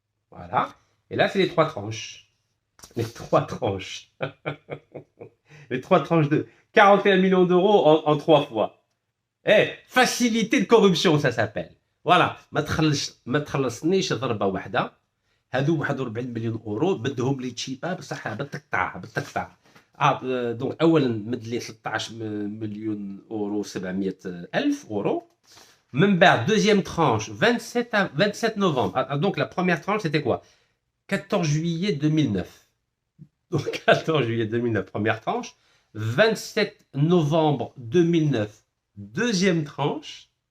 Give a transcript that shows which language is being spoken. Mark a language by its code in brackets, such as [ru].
[fr] Voilà. Et là, c'est les 3 tranches. Les 3 tranches. Les 3 tranches de 41 millions d'euros en 3 fois. Eh, facilité de corruption, ça s'appelle. [ar] Voilà. ما تخلصنيش ضربة واحدة. هذو 41 مليون اورو بدهم لي تشيبا بصح بالتقطاع. دونك اولا مد لي 16 مليون اورو 700 الف اورو. [fr] Même بعد, deuxième tranche, 27 novembre. Donc la première tranche, c'était quoi? 14 juillet 2009. Donc 14 juillet 2009, première tranche. 27 novembre 2009, deuxième tranche.